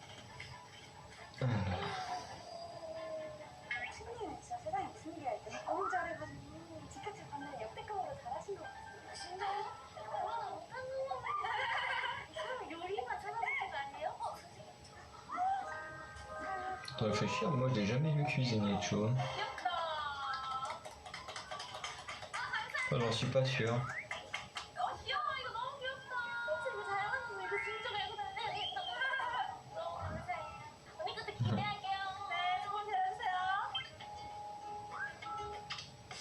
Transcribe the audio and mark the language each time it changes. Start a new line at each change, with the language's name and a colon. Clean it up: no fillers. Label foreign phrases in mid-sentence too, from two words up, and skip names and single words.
Korean: 춘님은 진짜 세상에 무슨 일이 할 때 너무 잘해가지고 지카치 받는 역대급으로 잘하신 것 같아요. 진짜요? 와, 못하는 거 이 사람 요리만 찾아보신 거 아니에요? 선생님.
French: Faut réfléchir, moi je l'ai jamais vu cuisiner Cho.
Korean: 귀엽다.
French: Enfin, j'en suis pas sûr.
Korean: 귀여워. 이거 너무 귀엽다. 이거 잘 만들었어. 이거 진짜 말고 다르네. 너무 감사해요. 언니 것도 기대할게요. 네, 조금 기다려주세요.